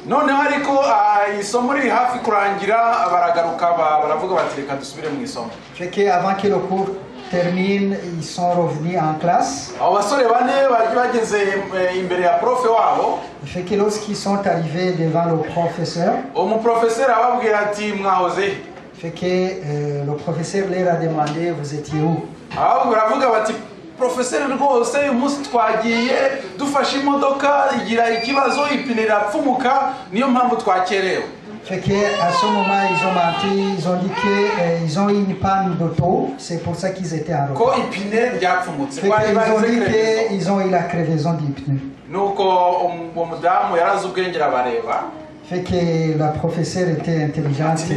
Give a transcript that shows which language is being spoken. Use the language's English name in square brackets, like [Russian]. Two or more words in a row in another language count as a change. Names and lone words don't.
[French] Fait qu'avant que le cours termine, ils sont revenus en classe. Fait que lorsqu'ils sont arrivés devant le professeur, fait que le professeur leur a demandé vous étiez où? [Kinyarwanda] Professeur rwose uyu munsi twagiye dufashe imodoka igira ikibazo ipine irapfumuka niyo mpamvu twakerewe. [French] Fait que à ce moment ils ont menti, ils ont dit que ils ont eu une panne d'auto, c'est pour ça qu'ils étaient en retard. Fait qu'ils ont dit qu'ils ont eu la crevaison du pneu. Fait que la professeure était intelligente.